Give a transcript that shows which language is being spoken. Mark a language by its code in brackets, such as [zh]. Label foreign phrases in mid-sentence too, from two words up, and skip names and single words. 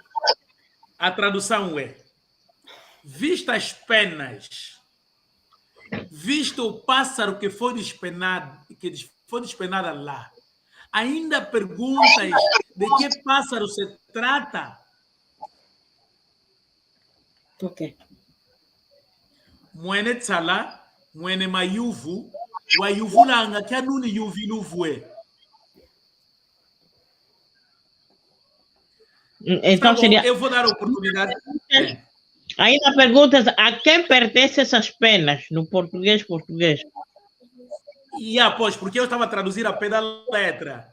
[pt] A tradução é: vista as penas, visto o pássaro que foi despenado lá, ainda perguntas de que pássaro se trata? Ok. [vmw] Mwene tsala, mwene mayuvu, wayuvulanga kyanuni yuviluvue. [pt] Então seria... Eu vou dar a oportunidade. Ainda perguntas a quem pertencem essas penas no português? Pois, porque eu estava a traduzir a pé da letra.